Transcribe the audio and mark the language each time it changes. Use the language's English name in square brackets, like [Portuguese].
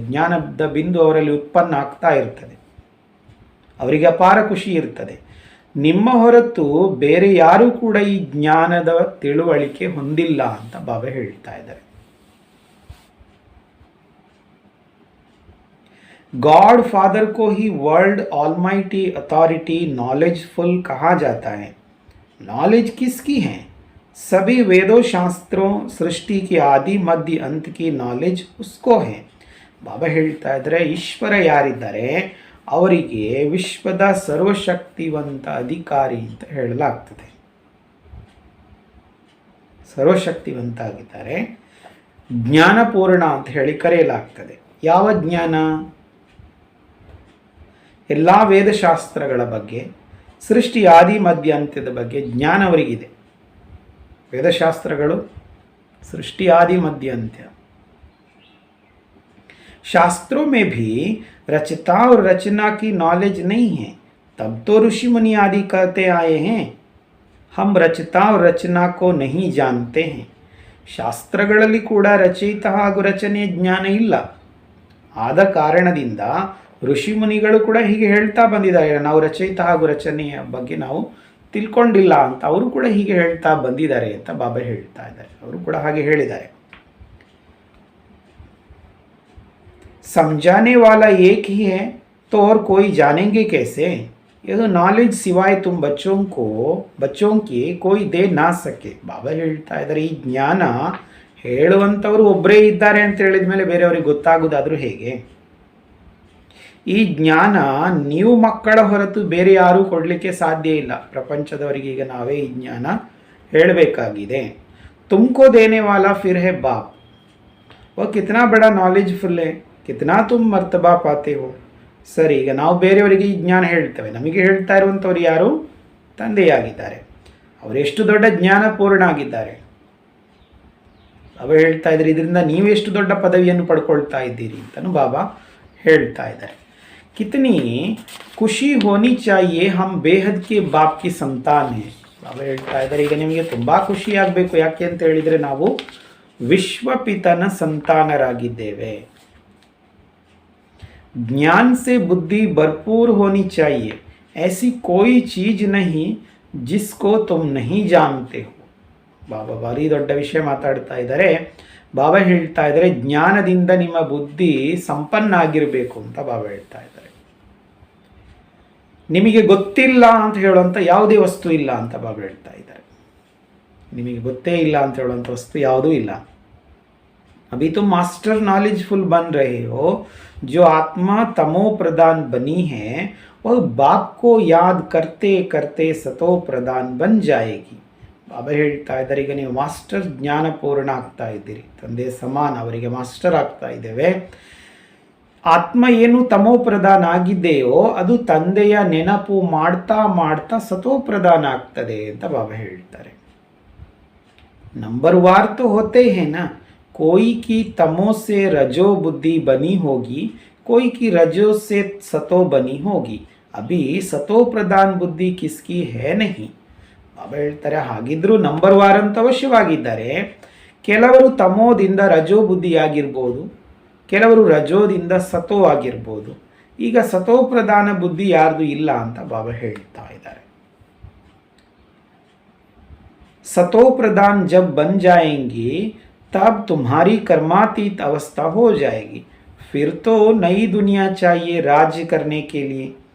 [Kannada] ಜ್ಞಾನದ ಬಿಂದು ಅವರಲ್ಲಿ ಉತ್ಪನ್ನ ಆಗ್ತಾ ಇರ್ತದೆ, ಅವರಿಗೆ ಅಪಾರ ಖುಷಿ ಇರ್ತದೆ. ನಿಮ್ಮ ಹೊರತು ಬೇರೆ ಯಾರೂ ಕೂಡ ಈ ಜ್ಞಾನದ ತಿಳುವಳಿಕೆ ಹೊಂದಿಲ್ಲ ಅಂತ ಬಾಬಾ ಹೇಳ್ತಾ ಇದ್ದಾರೆ. [Hindi] गॉड फादर को ही वर्ल्ड ऑलमाइटी अथॉरिटी नॉलेजफुल कहा जाता है. नॉलेज किसकी है? सभी वेदों शास्त्रों सृष्टि की आदि मध्य अंत की नॉलेज उसको है. [Kannada] ಬಾಬಾ ಹೇಳ್ತಾ ಇದ್ದಾರೆ, ಈಶ್ವರ ಯಾರಿದ್ದಾರೆ ಅವರಿಗೆ ವಿಶ್ವದ ಸರ್ವಶಕ್ತಿವಂತ ಅಧಿಕಾರಿ ಅಂತ ಹೇಳಲಾಗ್ತದೆ. ಸರ್ವಶಕ್ತಿವಂತ ಆಗಿದ್ದಾರೆ, ಜ್ಞಾನಪೂರ್ಣ ಅಂತ ಹೇಳಿ ಕರೆಯಲಾಗ್ತದೆ. ಯಾವ ಜ್ಞಾನ? ಎಲ್ಲ ವೇದಶಾಸ್ತ್ರಗಳ ಬಗ್ಗೆ, ಸೃಷ್ಟಿ ಆದಿ ಮಧ್ಯ ಅಂತ್ಯದ ಬಗ್ಗೆ ಜ್ಞಾನ ಅವರಿಗಿದೆ. ವೇದಶಾಸ್ತ್ರಗಳು [Hindi] सृष्टि आदि मध्य अंत्य. शास्त्रों में भी रचता और रचना की नॉलेज नहीं है, तब तो ऋषि मुनि आदि कहते आए हैं हम रचता और रचना को नहीं जानते हैं. [Kannada] ಶಾಸ್ತ್ರಗಳಲ್ಲಿ ಕೂಡ ರಚಯಿತ ಹಾಗೂ ರಚನೆಯ ಜ್ಞಾನ ಇಲ್ಲ. ಆದ ಕಾರಣದಿಂದ ಋಷಿ ಮುನಿಗಳು ಕೂಡ ಹೀಗೆ ಹೇಳ್ತಾ ಬಂದಿದ್ದಾರೆ, ನಾವು ರಚಯಿತ ಹಾಗೂ ರಚನೆಯ ಬಗ್ಗೆ ನಾವು ತಿಳ್ಕೊಂಡಿಲ್ಲ ಅಂತ ಅವರು ಕೂಡ ಹೀಗೆ ಹೇಳ್ತಾ ಬಂದಿದ್ದಾರೆ ಅಂತ ಬಾಬಾ ಹೇಳ್ತಾ ಇದ್ದಾರೆ. ಅವರು ಕೂಡ ಹಾಗೆ ಹೇಳಿದ್ದಾರೆ. [Hindi] समझाने वाला एक ही है तो और कोई जानेंगे कैसे? यह नॉलेज सिवाय तुम बच्चों की कोई दे ना सके. [Kannada] ಬಾಬಾ ಹೇಳ್ತಾ ಇದ್ದಾರೆ, ಈ ಜ್ಞಾನ ಹೇಳುವಂಥವ್ರು ಒಬ್ಬರೇ ಇದ್ದಾರೆ ಅಂತ ಹೇಳಿದ ಮೇಲೆ ಬೇರೆಯವ್ರಿಗೆ ಗೊತ್ತಾಗೋದಾದರೂ ಹೇಗೆ? ಈ ಜ್ಞಾನ ನೀವು ಮಕ್ಕಳ ಹೊರತು ಬೇರೆ ಯಾರೂ ಕೊಡಲಿಕ್ಕೆ ಸಾಧ್ಯ ಇಲ್ಲ. ಪ್ರಪಂಚದವರಿಗೆ ಈಗ ನಾವೇ ಈ ಜ್ಞಾನ ಹೇಳಬೇಕಾಗಿದೆ. [Hindi] ತುಮಕೋ ದೇನೆ ವಾಲಾ ಫಿರ್ ಹೇ ಬಾಪ್, वो कितना बड़ा नॉलेजफुल है, कितना तुम मर्तबा पाते हो. [Kannada] ಸರಿ, ಈಗ ನಾವು ಬೇರೆಯವರಿಗೆ ಈ ಜ್ಞಾನ ಹೇಳ್ತೇವೆ, ನಮಗೆ ಹೇಳ್ತಾ ಇರುವಂಥವ್ರು ಯಾರು? ತಂದೆಯಾಗಿದ್ದಾರೆ. ಅವರು ಎಷ್ಟು ದೊಡ್ಡ ಜ್ಞಾನಪೂರ್ಣ ಆಗಿದ್ದಾರೆ. ಬಾಬಾ ಹೇಳ್ತಾ ಇದ್ದಾರೆ, ಇದರಿಂದ ನೀವು ಎಷ್ಟು ದೊಡ್ಡ ಪದವಿಯನ್ನು ಪಡ್ಕೊಳ್ತಾ ಇದ್ದೀರಿ ಅಂತಲೂ ಬಾಬಾ ಹೇಳ್ತಾ ಇದ್ದಾರೆ. [Hindi] कितनी ಖುಷಿ ಹೋನಿ ಚಾಹಿಯೆ ಹಮ್ ಬೇಹದ್ ಕೆ ಬಾಪ್ ಕಿ ಸಂತಾನ್ ಹೈ. [Kannada] ಬಾಬಾ ಹೇಳ್ತಾ ಇದ್ದಾರೆ, ಈಗ ನಿಮಗೆ ತುಂಬ ಖುಷಿ ಆಗಬೇಕು. ಯಾಕೆ ಅಂತ ಹೇಳಿದರೆ ನಾವು ವಿಶ್ವಪಿತನ ಸಂತಾನರಾಗಿದ್ದೇವೆ. [Hindi] ज्ञान से बुद्धि भरपूर होनी चाहिए, ऐसी कोई चीज नहीं जिसको तुम नहीं जानते हो. [Kannada] ಬಾಬಾ ಭಾರಿ ದೊಡ್ಡ ವಿಷಯ ಮಾತಾಡ್ತಾ ಇದ್ದಾರೆ. ಬಾಬಾ ಹೇಳ್ತಾ ಇದ್ದಾರೆ, ಜ್ಞಾನದಿಂದ ನಿಮ್ಮ ಬುದ್ಧಿ ಸಂಪನ್ನ ಆಗಿರಬೇಕು ಅಂತ ಬಾಬಾ ಹೇಳ್ತಾ ಇದ್ದಾರೆ. ನಿಮಗೆ ಗೊತ್ತಿಲ್ಲ ಅಂತ ಹೇಳುವಂಥ ಯಾವುದೇ ವಸ್ತು ಇಲ್ಲ ಅಂತ ಬಾಬಾ ಹೇಳ್ತಾ ಇದ್ದಾರೆ. ನಿಮಗೆ ಗೊತ್ತೇ ಇಲ್ಲ ಅಂತ ಹೇಳುವಂಥ ವಸ್ತು ಯಾವುದೂ ಇಲ್ಲ. [Hindi] अभी तुम मास्टर नॉलेजफुल बन रहे हो. जो आत्मा तमो प्रदान बनी है वह बाप को याद करते करते सतो प्रदान बन जाएगी. [Kannada] ಬಾಬಾ ಹೇಳ್ತಾ ಇದ್ದಾರೆ, ಈಗ ನೀವು ಮಾಸ್ಟರ್ ಜ್ಞಾನಪೂರ್ಣ ಆಗ್ತಾ ಇದ್ದೀರಿ, ತಂದೆ ಸಮಾನ ಅವರಿಗೆ ಮಾಸ್ಟರ್ ಆಗ್ತಾ ಇದ್ದೇವೆ. ಆತ್ಮ ಏನು ತಮೋ ಪ್ರಧಾನ ಆಗಿದೆಯೋ ಅದು ತಂದೆಯ ನೆನಪು ಮಾಡ್ತಾ ಮಾಡ್ತಾ ಸತೋ ಪ್ರಧಾನ ಆಗ್ತದೆ ಅಂತ ಬಾಬಾ ಹೇಳ್ತಾರೆ. [Hindi] ನಂಬರ್ ವಾರ್ तो होते हैं ना, कोई की तमो से रजो बुद्धि बनी होगी, कोई की रजो से सतो बनी होगी. अभी सतो प्रधान बुद्धि किसकी है नहीं. [Kannada] ಬಾಬಾ ಹೇಳ್ತಾರೆ, ಹಾಗಿದ್ರೂ ನಂಬರ್ ವಾರ್ ಅಂತ ಅವಶ್ಯವಾಗಿದ್ದಾರೆ. ಕೆಲವರು ತಮೋದಿಂದ ರಜೋ ಬುದ್ಧಿಯಾಗಿರ್ಬೋದು, ಕೆಲವರು ರಜೋದಿಂದ ಸತೋ ಆಗಿರ್ಬೋದು. ಈಗ ಸತೋ ಪ್ರಧಾನ ಬುದ್ಧಿ ಯಾರ್ದು ಇಲ್ಲ ಅಂತ ಬಾಬಾ ಹೇಳ್ತಾ ಇದ್ದಾರೆ. [Hindi] सतो प्रधान जब बन जाएंगी तब तुम्हारी कर्मातीत अवस्था हो जाएगी, फिर तो नई दुनिया चाहिए राज्य करने के लिए.